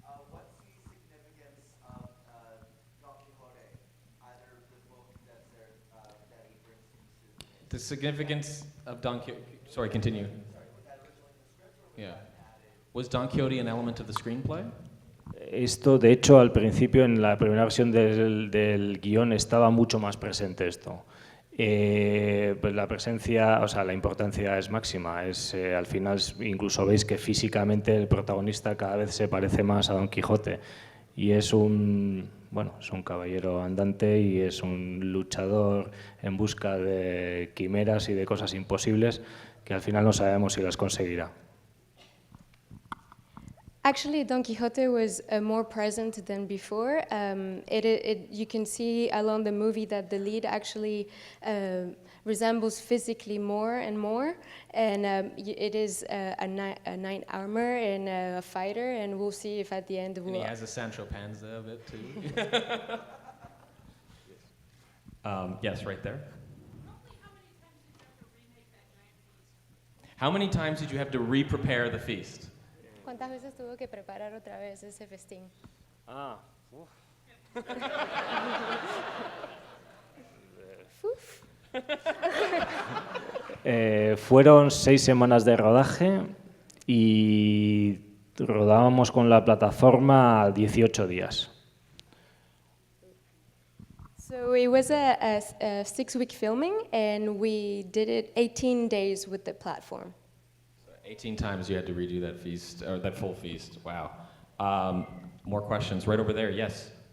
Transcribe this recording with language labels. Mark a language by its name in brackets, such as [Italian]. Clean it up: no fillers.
[English] What's the significance of Don Quixote, either the book that he brings into The significance of Don Quixote. Sorry, continue. Yeah. Was Don Quixote an element of the screenplay? [Spanish] Esto, de hecho, al principio, en la primera versión del guión, estaba mucho más presente esto. Pues la presencia, o sea, la importancia es máxima. Al final, incluso veis que físicamente el protagonista cada vez se parece más a Don Quijote. Y es un caballero andante y es un luchador en busca de quimeras y de cosas imposibles que al final no sabemos si las conseguirá. [English] Actually, Don Quixote was more present than before. You can see along the movie that the lead actually resembles physically more and more, and it is a knight armor and a fighter, and we'll see if at the end And he has a Sancho Panza of it too. Yes, right there. How many times did you have to re-prepare the feast? [Spanish] ¿Cuántas veces tuvo que preparar otra vez ese festín? Fueron 6 semanas de rodaje y rodábamos con la plataforma 18 días. [English] So it was a 6-week filming, and we did it 18 days with the platform. 18 times you had to redo that feast, or that full feast. Wow. More questions right over there. Yes.